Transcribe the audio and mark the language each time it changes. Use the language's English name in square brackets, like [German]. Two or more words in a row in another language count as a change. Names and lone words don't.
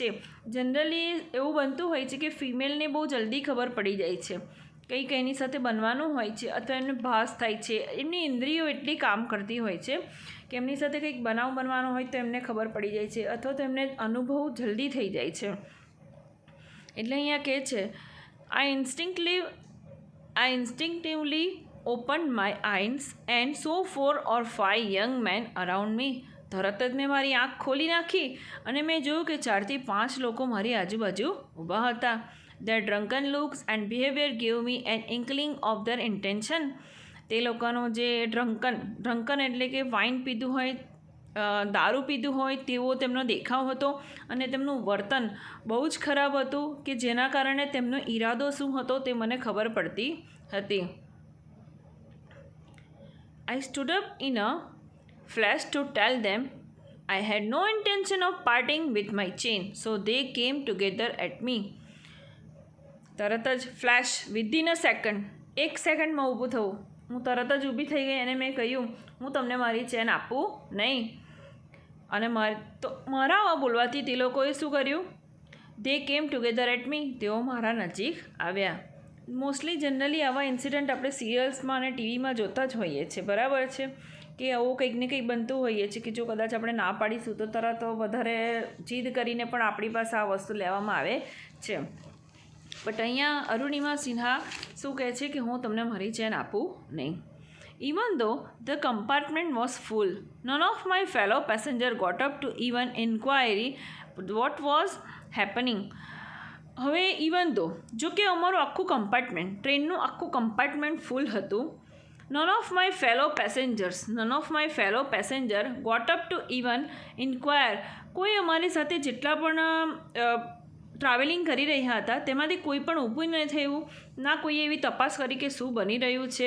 [Gujarati] જનરલી એવું બનતું હોય છે કે ફિમેલને બહુ જલ્દી ખબર પડી જાય છે કંઈક એની સાથે બનવાનું હોય છે અથવા એમને ભાસ થાય છે. એમની ઇન્દ્રિયો એટલી કામ કરતી હોય છે કે એમની સાથે કંઈક બનાવ બનવાનો હોય તો એમને ખબર પડી જાય છે અથવા તો એમને અનુભવ જલ્દી થઈ જાય છે. એટલે અહીંયા કહે છે [English] I instinctively opened my eyes and saw 4 or 5 young men around me. [Gujarati] તરત જ મેં મારી આંખ ખોલી નાખી અને મેં જોયું કે 4 થી 5 લોકો મારી આજુબાજુ ઊભા હતા. [English] Their drunken looks and behavior gave me an inkling of their intention. [Gujarati] તે લોકોનો જે ડ્રંકન એટલે કે વાઇન પીધું હોય, દારૂ પીધું હોય તેવો તેમનો દેખાવ હતો અને તેમનું વર્તન બહુ જ ખરાબ હતું કે જેના કારણે તેમનો ઈરાદો શું હતો તે મને ખબર પડતી હતી. [English] I stood up in a flash to tell them I had no intention of parting with my chain, so they came together at me. [Gujarati] તરત જ [English] flash within a second, [Gujarati] 1 સેકન્ડમાં ઊભું થવું. હું તરત જ ઊભી થઈ ગઈ અને મેં કહ્યું હું તમને મારી ચેન આપું નહીં. અને મારા આવા બોલવાથી તે લોકોએ શું કર્યું? [English] they came together at me. [Gujarati] તેઓ મારા નજીક આવ્યા. [English] mostly generally [Gujarati] આવા ઇન્સિડન્ટ આપણે સિરિયલ્સમાં અને ટીવીમાં જોતા જ હોઈએ છીએ, બરાબર છે, કે આવું કંઈક ને કંઈક બનતું હોઈએ છીએ કે જો કદાચ આપણે ના પાડીશું તો તરત વધારે જીદ કરીને પણ આપણી પાસે આ વસ્તુ લેવામાં આવે છે. બટ અહીંયા અરુણિમા સિન્હા શું કહે છે કે હું તમને મારી ચેન આપું નહીં. [English] Even though the compartment was full, none of my fellow passengers got up to even inquire what was happening. [Gujarati] હવે [English] even though [Gujarati] જો કે અમારું આખું કમ્પાર્ટમેન્ટ, ટ્રેનનું આખું કમ્પાર્ટમેન્ટ ફૂલ હતું. [English] none of my fellow passenger got up to even inquire. [Gujarati] કોઈ અમારી સાથે જેટલા પણ ટ્રાવેલિંગ કરી રહ્યા હતા તેમાંથી કોઈ પણ ઊભું ન થયું, ના કોઈએ એવી તપાસ કરી કે શું બની રહ્યું છે.